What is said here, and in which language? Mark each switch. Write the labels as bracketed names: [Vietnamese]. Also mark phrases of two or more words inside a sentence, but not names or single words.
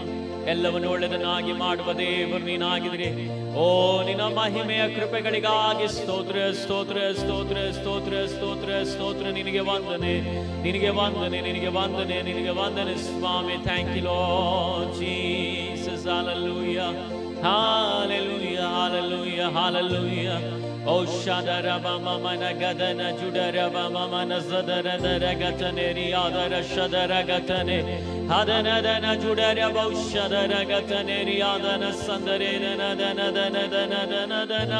[Kannada] ಎಲ್ಲವನ್ನು ಒಳ್ಳೆಯದನ್ನಾಗಿ ಮಾಡುವ ದೇವರು ನೀನಾಗಿದ್ರೆ. ಓ ನಿನ್ನ ಮಹಿಮೆಯ ಕೃಪೆಗಳಿಗಾಗಿ ಸ್ತೋತ್ರ ಸ್ತೋತ್ರ ಸ್ತೋತ್ರ ಸ್ತೋತ್ರ ಸ್ತೋತ್ರ ಸ್ತೋತ್ರ. ನಿನಗೆ ವಂದನೆ, ನಿನಗೆ ವಂದನೆ, ನಿನಗೆ ವಂದನೆ, ನಿನಗೆ ವಂದನೆ ಸ್ವಾಮಿ. [English] thank you Lord Jesus. Hallelujah, hallelujah, hallelujah, hallelujah. Oh shadara mama mana gadana judara mama mana zadara dara gatane riyadara shadara gatane hadana dana judara bau shadara gatane riyadana sandare dana dana dana dana dana dana.